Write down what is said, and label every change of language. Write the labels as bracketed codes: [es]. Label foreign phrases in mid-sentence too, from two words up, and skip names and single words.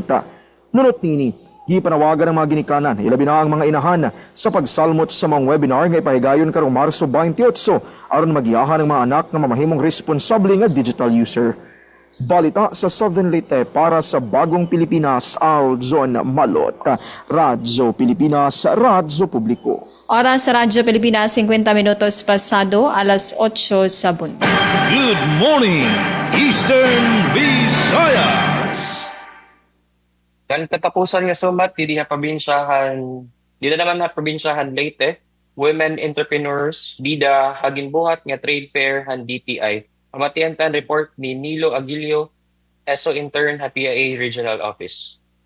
[ceb] Nunot nini, gipanawagan ang mga ginikanan, ilabi na ang mga inahan sa pagsalmot sa mga webinar nga ipahigayon karong Marso 28 aron magiyahan ang mga anak nga mamahimong responsable nga digital user. Balita sa Southern Leyte para sa Bagong Pilipinas, Aljon Malot, Radyo Pilipinas, Radyo Publiko. Oras sa Radyo Pilipinas, 50 minutos pasado, alas 8 sa buntag. [en] Good morning, Eastern Visayas. [war] Kan katapusan nga sumat, di naman na probinsyahan Leyte, [en] women entrepreneurs, [war] bida hagin buhat nga [en] trade fair [war] han DTI. Amatiantan report ni Nilo Aguilio, ESO intern ha PIA Regional Office.